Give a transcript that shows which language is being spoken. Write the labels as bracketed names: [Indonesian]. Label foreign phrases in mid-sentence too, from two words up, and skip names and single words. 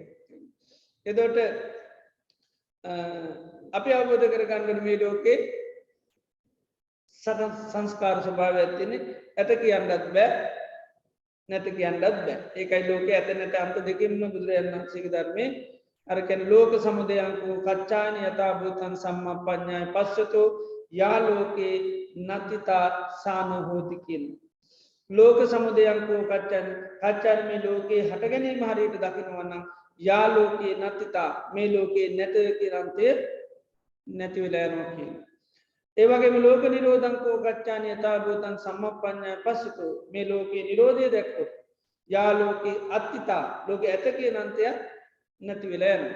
[Sinhala] එතකොට අපි අවබෝධ කරගන්න මේ ලෝකේ සංස්කාර ස්වභාවයක් තියෙන්නේ ඇත කියන්නත් බෑ නැත කියන්නත් බෑ. ඒකයි ලෝකේ ඇත නැත අන්ත දෙකෙන්ම බුදුරජාණන් වහන්සේගේ ධර්මයේ අර කියන්නේ [Pali] ලෝක සමුදයංකෝ කච්චානි යථා භූතං සම්මප්පඤ්ඤාය පස්සතෝ යා ලෝකේ නතිතා සානෝ හෝති [Sinhala] කියන. [Pali] ලෝක සමුදයංකෝ කච්චානි [Sinhala] මේ ලෝකේ හට ගැනීම හරියට දකිනවා නම් [Pali] යා ලෝකේ නතිතා [Sinhala] මේ ලෝකේ නැත කියන අන්තය නැති වෙලා යනවා කියන. ඒ වගේම [Pali] ලෝක නිරෝධංකෝ කච්චානි යථා භූතං සම්මප්පඤ්ඤාය පස්සතෝ [Sinhala] මේ ලෝකේ නිරෝධය දැක්කොත් [Pali] යා ලෝකේ අත්තිතා [Sinhala] ලෝකේ ඇත කියන අන්තය නැති වෙලා යනවා.